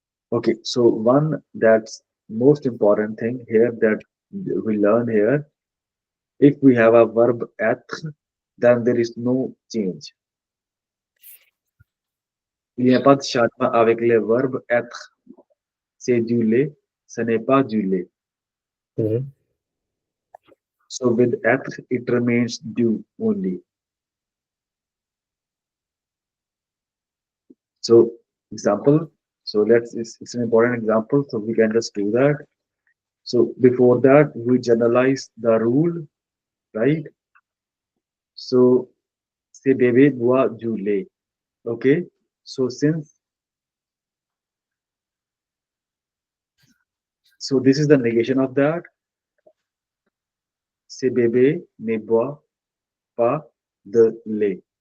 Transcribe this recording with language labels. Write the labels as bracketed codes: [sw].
[en] Okay, so one that's most important thing here that we learn here, if we have a verb être, then there is no change. [fr] Il n'y a pas de changement avec le verbe être. C'est du lait, ce n'est pas du lait. Mm-hmm. [en] So with être, it remains du only. So example, so it's an important example, so we can just do that. So before that, we generalize the rule, right? So say [fr] bébé boit du lait. [en] Okay. So this is the negation of that. Say [fr] bébé ne boit pas de lait.